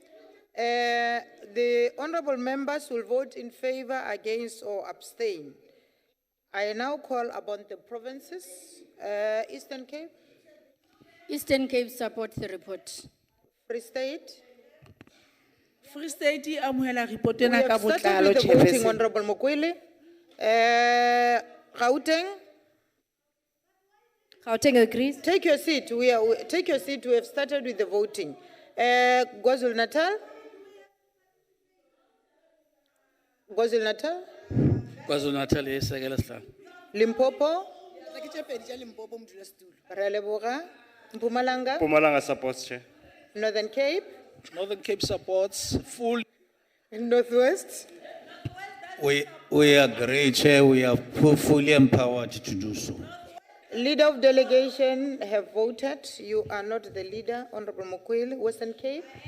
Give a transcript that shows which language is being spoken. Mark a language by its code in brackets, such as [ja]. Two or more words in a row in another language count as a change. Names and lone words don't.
[en] The honorable members will vote in favor, against, or abstain. I now call upon the provinces. Eastern Cape? Eastern Cape supports the report. Free State? [st] Free State amohela report [en] We [st] ena [en] have [st] ka [en] started [st] botlalo, [en] with the voting, Chairperson. Honorable Mokwele. Gauteng? Gauteng agrees. Take your seat. Take your seat. We have started with the voting. KwaZulu Natal? KwaZulu Natal? KwaZulu Natal, yes, Sekela. Limpopo? Releboga? Mpumalanga? Mpumalanga supports, Chair. Northern Cape? Northern Cape supports full. Northwest? We agree, Chair. We are fully empowered to do so. Leader of delegation have voted. You are not the leader, Honorable Mokwele, Western Cape.